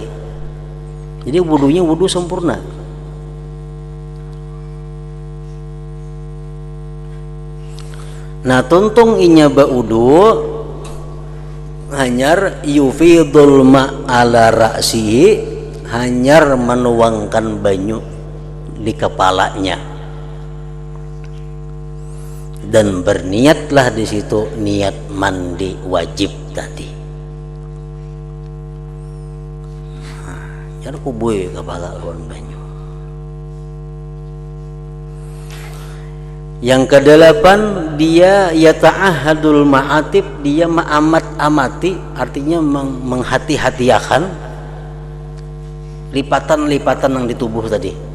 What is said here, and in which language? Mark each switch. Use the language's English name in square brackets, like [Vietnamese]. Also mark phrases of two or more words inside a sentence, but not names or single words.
[Banjar] Jadi wudunya wudu sempurna. Nah tuntung inya baudu hanyar [Arabic] يفيض الماء على رأسه, [Banjar] hanyar menuangkan banyu di kepalanya dan berniatlah di situ niat mandi wajib tadi. Jangan kubui kepala lawan banyu. [Indonesian] Yang kedelapan, dia [Arabic] يتعاهد المعاطف, [Indonesian] dia amati, artinya menghati-hatiakan lipatan-lipatan yang di tubuh tadi.